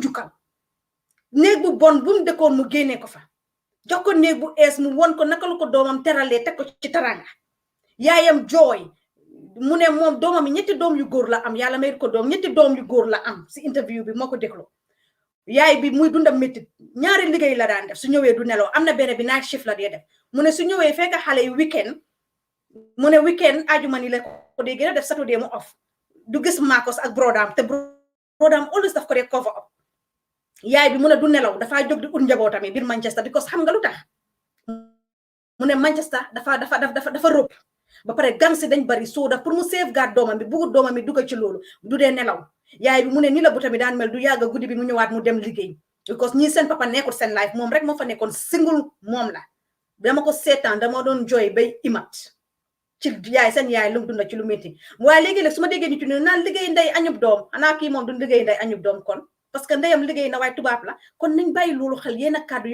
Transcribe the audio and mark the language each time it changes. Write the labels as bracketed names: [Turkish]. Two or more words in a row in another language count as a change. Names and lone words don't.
[Wolof] njukkal néeg bu bon bu mu dëkkoon mu génnee ko fa jox ko néeg bu ees mu won ko naka la ko doomam teralee teg ko ci taranga yaayam jooy mu ne moom doomam yi ñetti doom yu góor la am yàlla may ko doom ñetti doom yu góor la am si interview bi moo ko dégloo yaay bi muy dundam métti ñaari liggéey la daan def su ñëwee du nelaw am na benn bi [English] night shift [Wolof] la dee def mu ne su ñëwee fekk xale yi weekend mu ne weekend ajuma ni la ko dee gën a def Saturday mu off du gis Marcus ak brodam te brodam always daf ko dee [English] cover up [Wolof] yaay bi mu ne du nelaw dafa jóg di ut njabootam biir Manchester because xam nga lu tax mu ne Manchester dafa rëbb ba pare gang si dañ bari soo daf pour mu safeguard doomam bi bëggut doomam bi dugg ci loolu du dee nelaw yaay bi mu ne ni la buta bi daan mel du yàgg guddi bi mu ñëwaat mu dem liggéey because ñii seen papa nekkul seen life moom rek moo fa nekkoon single moom la dama ko seetaan dama doon jooy bay imat ci yaay seen yaay lu dunda ci lu métti waaye léegi-léeg su ma déggee nit ñi naan liggéey ndey añub doom xanaa kii moom du liggéey ndey añub doom kon parce que ndeyam liggéey na waaye tubaab la kon nañ bàyyi loolu xel yéen a kàddu